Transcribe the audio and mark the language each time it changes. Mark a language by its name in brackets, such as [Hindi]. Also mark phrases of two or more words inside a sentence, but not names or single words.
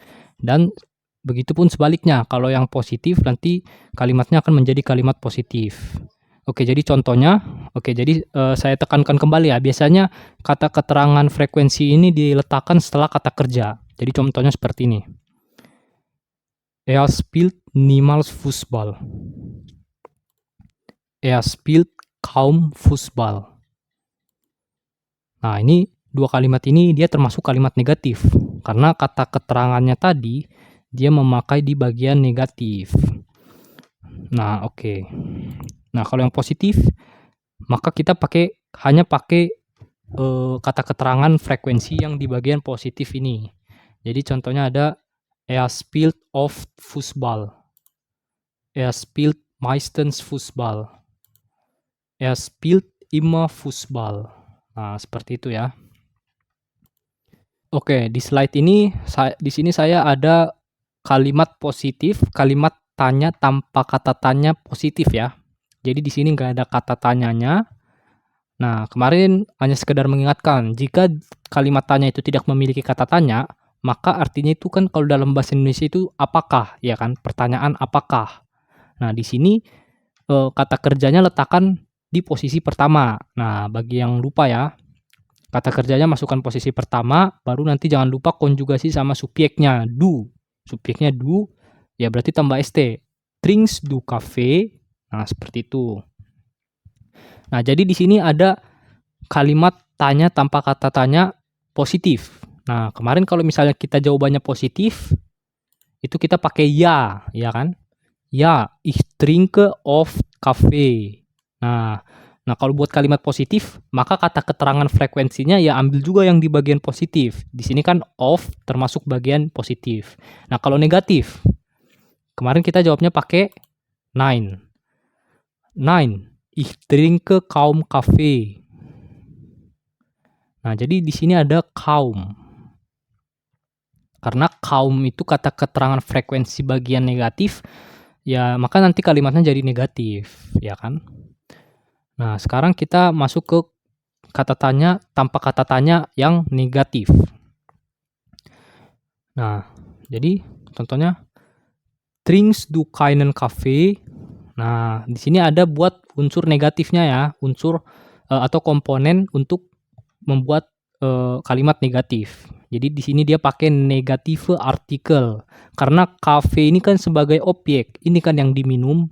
[Indonesian] Dan begitupun sebaliknya, kalau yang positif nanti kalimatnya akan menjadi kalimat positif. Oke, jadi contohnya, saya tekankan kembali ya, biasanya kata keterangan frekuensi ini diletakkan setelah kata kerja. Jadi contohnya seperti ini. [German] Er spielt niemals Fußball. Er spielt kaum Fußball. [Indonesian] Nah, ini dua kalimat ini dia termasuk kalimat negatif. Karena kata keterangannya tadi, dia memakai di bagian negatif. Nah, oke. Nah, kalau yang positif, maka kita hanya pakai kata keterangan frekuensi yang di bagian positif ini. Jadi contohnya ada [German] Er spielt oft Fußball. Er spielt meistens Fußball. Er spielt immer Fußball. [Indonesian] Nah, seperti itu ya. Oke, di slide ini di sini saya ada kalimat positif, kalimat tanya tanpa kata tanya positif ya. Jadi di sini nggak ada kata tanyanya. Nah, kemarin hanya sekedar mengingatkan, jika kalimat tanya itu tidak memiliki kata tanya, maka artinya itu kan kalau dalam bahasa Indonesia itu apakah, ya kan? Pertanyaan apakah. Nah, di sini kata kerjanya letakkan di posisi pertama. Nah, bagi yang lupa ya, kata kerjanya masukkan posisi pertama, baru nanti jangan lupa konjugasi sama subjeknya, du. Subjeknya du, ya berarti tambah st. [German] Trinkst du Kaffee? [Indonesian] Nah, seperti itu. Nah, jadi di sini ada kalimat tanya tanpa kata tanya positif. Nah, kemarin kalau misalnya kita jawabannya positif, itu kita pakai ya, ya kan? Ya, [German] ich trinke oft Kaffee. [Indonesian] Nah, kalau buat kalimat positif, maka kata keterangan frekuensinya ya ambil juga yang di bagian positif. Di sini kan oft termasuk bagian positif. Nah, kalau negatif, kemarin kita jawabnya pakai nein. [German] Nein, ich trinke kaum Kaffee. [Indonesian] Nah, jadi di sini ada kaum. Karena kaum itu kata keterangan frekuensi bagian negatif, ya maka nanti kalimatnya jadi negatif, ya kan? Nah, sekarang kita masuk ke kata tanya tanpa kata tanya yang negatif. Nah, jadi contohnya [German] trinkst du keinen Kaffee? [Indonesian] Nah, di sini ada buat unsur negatifnya ya, unsur atau komponen untuk membuat kalimat negatif. Jadi di sini dia pakai negative artikel. Karena kafe ini kan sebagai objek, ini kan yang diminum.